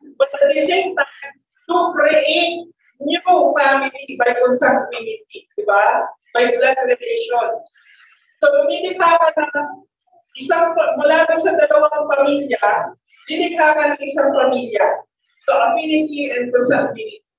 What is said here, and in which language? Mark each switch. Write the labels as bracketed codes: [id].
[en] But at the same time, to create new family by consanguinity, [tl] di ba? [en] By blood relations. [tl] So, lumilikha ka ng mula sa dalawang pamilya, lilikha ka ng isang pamilya. [en] So, affinity and consanguinity.